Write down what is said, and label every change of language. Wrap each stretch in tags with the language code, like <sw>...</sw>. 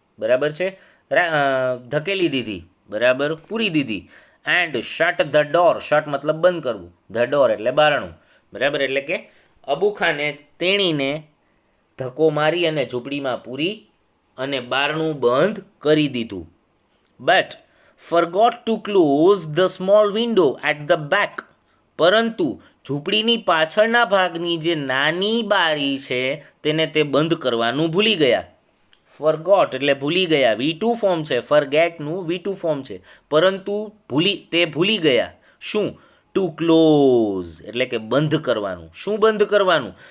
<gu>બરાબર છે, ધકેલી દીધી. બરાબર, પૂરી દીધી.</gu> <en>and shut the door,</en> <gu>shirt મતલબ બંધ કરવું, ધ ડોર એટલે બારણું. બરાબર, એટલે કે અબુ ખાને તેણીને ધક્કો મારી અને ઝૂંપડીમાં પૂરી અને બારણું બંધ કરી દીધું.</gu> <en>But forgot to close the small window at the back.</en> <gu>પરંતુ ઝૂંપડીની પાછળના ભાગની જે નાની બારી છે તેને તે બંધ કરવાનું ભૂલી ગયા. ફરગોટ એટલે ભૂલી ગયા, V2 ફોર્મ છે, ફરગેટનું V2 ફોર્મ છે, પરંતુ ભૂલી ગયા. શું? ટુ ક્લોઝ એટલે કે બંધ કરવાનું. શું બંધ કરવાનું?</gu>